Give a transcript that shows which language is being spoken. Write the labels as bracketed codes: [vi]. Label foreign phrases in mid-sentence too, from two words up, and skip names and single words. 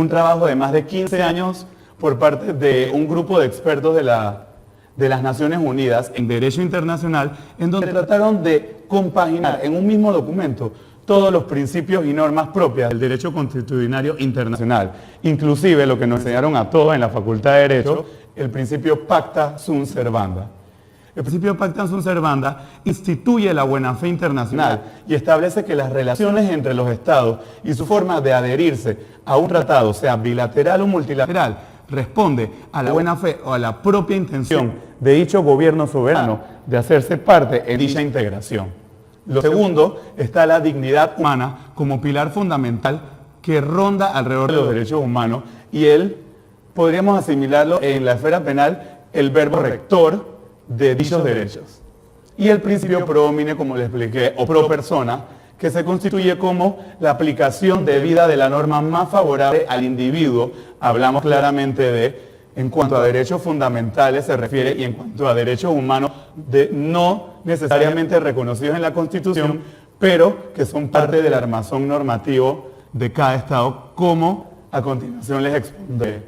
[es] un trabajo de más de 15 años por parte de un grupo de expertos de las Naciones Unidas en Derecho Internacional, en donde trataron de compaginar en un mismo documento todos los principios y normas propias del derecho constitucional internacional, inclusive lo que nos enseñaron a todos en la Facultad de Derecho, el principio [la] pacta sunt servanda. [es] El principio [la] pacta sunt servanda [es] instituye la buena fe internacional y establece que las relaciones entre los estados y su forma de adherirse a un tratado, sea bilateral o multilateral, responde a la buena fe o a la propia intención de dicho gobierno soberano de hacerse parte en dicha integración. Lo segundo está la dignidad humana como pilar fundamental que ronda alrededor de los derechos humanos y podríamos asimilarlo en la esfera penal, el verbo rector de dichos derechos. Y el principio [la] pro homine, [es] como les expliqué, o [la] pro persona, [es] que se constituye como la aplicación debida de la norma más favorable al individuo. Hablamos claramente de, en cuanto a derechos fundamentales se refiere, y en cuanto a derechos humanos, no necesariamente reconocidos en la Constitución, pero que son parte del armazón normativo de cada Estado, como a continuación les expondré.